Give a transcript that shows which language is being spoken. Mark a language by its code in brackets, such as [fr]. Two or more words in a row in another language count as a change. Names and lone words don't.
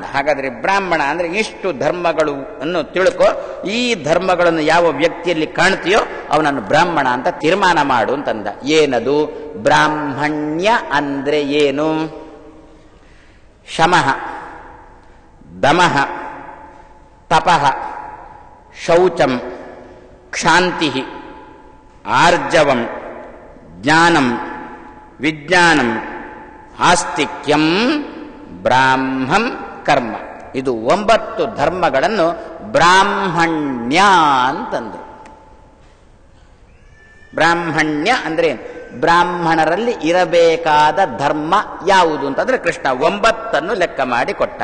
[kn] ಹಾಗಾದ್ರೆ ಬ್ರಾಹ್ಮಣ ಅಂದ್ರೆ ಇಷ್ಟು ಧರ್ಮಗಳು ಅನ್ನು ತಿಳ್ಕೊ, ಈ ಧರ್ಮಗಳನ್ನು ಯಾವ ವ್ಯಕ್ತಿಯಲ್ಲಿ ಕಾಣ್ತೀಯೋ ಅವನನ್ನು ಬ್ರಾಹ್ಮಣ ಅಂತ ತೀರ್ಮಾನ ಮಾಡು ಅಂತಂದ. ಏನದು? ಬ್ರಾಹ್ಮಣ್ಯ ಅಂದ್ರೆ ಏನು? [sa] ಶಮಃ, ದಮಃ, ತಪಃ, ಶೌಚಂ, ಕ್ಷಾಂತಿ, ಆರ್ಜವಂ, ಜ್ಞಾನಂ, ವಿಜ್ಞಾನಂ, ಆಸ್ತಿಕ್ಯಂ, ಬ್ರಾಹ್ಮಂ, ಕರ್ಮ. [kn] ಇದು 9 ಧರ್ಮಗಳನ್ನು ಬ್ರಾಹ್ಮಣ್ಯ ಅಂತಂದ್ರು. ಬ್ರಾಹ್ಮಣ್ಯ ಅಂದ್ರೆ ಬ್ರಾಹ್ಮಣರಲ್ಲಿ ಇರಬೇಕಾದ ಧರ್ಮ ಯಾವುದು ಅಂತಂದ್ರೆ ಕೃಷ್ಣ 9 ಲೆಕ್ಕ ಮಾಡಿ ಕೊಟ್ಟ.